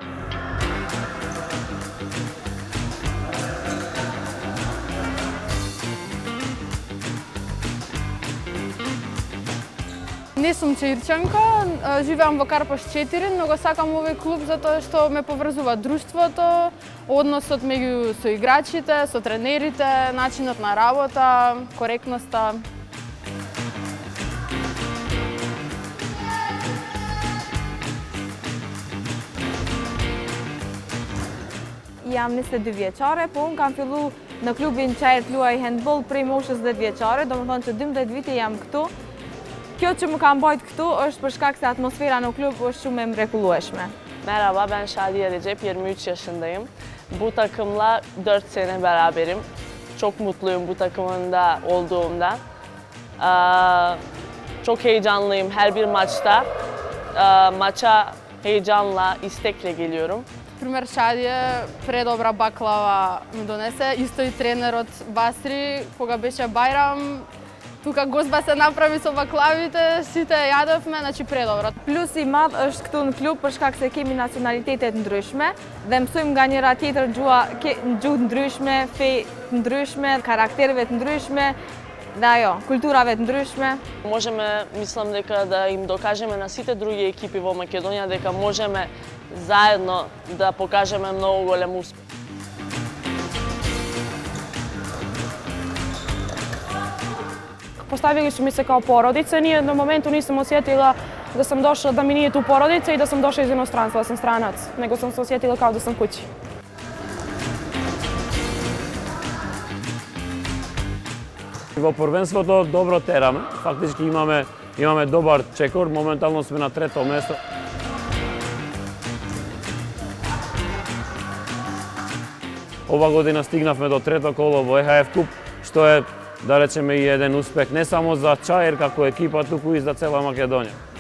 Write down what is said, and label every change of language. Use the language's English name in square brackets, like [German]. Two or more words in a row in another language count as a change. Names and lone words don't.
[Macedonian] Не сум чаирчанка, живеам во Карпаш 4, но го сакам овој клуб затоа што ме поврзува друштвото, односот меѓу со играчите, со тренерите, начинот на работа, коректноста. [Albanian] Jam 22 vjeçare, po unë kam fillu në klubin Çajër luaj handball prej moshës 10 vjeçare, domethënë që 12 vite jam këtu. Kjo që më kam bajt këtu është për shkak se atmosfera në klub është shumë e mrekullueshme. [Turkish] Merhaba, ben Şadiye Recep, 23 yaşındayım. Bu takımla 4 sene beraberim. Çok mutluyum bu takımında olduğumda. Çok heyecanlıyım her bir maçta. Maça heyecanla, istekle geliyorum. [Macedonian] Пример, Шадија предобра баклава ми донесе, исто и тренерот Басри, кога беше Бајрам, тука гозба се направи со баклавите, сите јадовме, значи предобро. [Albanian] Plus i madh është këtu në klub për shkak se kemi nacionalitetet ndryshme dhe mësojmë nga njëra tjetër gjuhë ndryshme, fe ndryshme, karaktereve të ndryshme dhe ajo, kulturave të ndryshme. [Macedonian] Можеме, мислам дека да им докажеме на сите други екипи во Македонија дека можеме заедно да покажеме многу голем успех. [Bosnian] Поставили su mi se kao porodica, nije na momentu nisam osjetila da sam došla, da mi nije tu porodica i da sam došla iz inostranstva, da sam stranac, nego sam se osjetila kao da sam kući. [Macedonian] Во првенството добро тераме, фактички имаме добар чекор, моментално сме на трето место. Ова година стигнавме до трето коло во ЕХФ Куп, што е, да речеме, и еден успех не само за Чаир како екипа, туку и за цела Македонија.